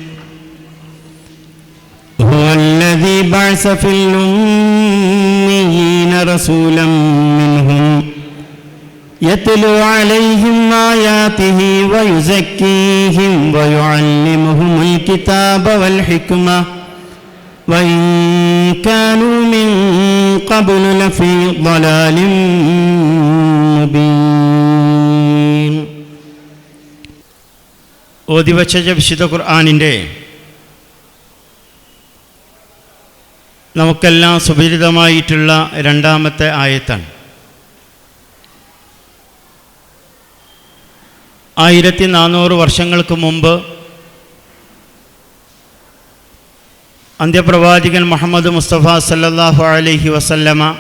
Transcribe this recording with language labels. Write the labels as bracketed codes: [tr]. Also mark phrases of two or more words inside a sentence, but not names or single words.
[ar] هو الذي بعث في الأميين رسولا منهم يتلو عليهم آياته ويزكيهم ويعلمهم الكتاب والحكمة وإن كانوا من قبل لفي ضلال مبين. [ml] ഓതിവച്ച വിശുദ്ധ ഖുർആനിൻ്റെ നമുക്കെല്ലാം സുപരിചിതമായിട്ടുള്ള രണ്ടാമത്തെ ആയത്താണ്. 1400 വർഷങ്ങൾക്ക് മുമ്പ് അന്ത്യപ്രവാചകൻ മുഹമ്മദ് മുസ്തഫ [ar] صلى الله عليه وسلم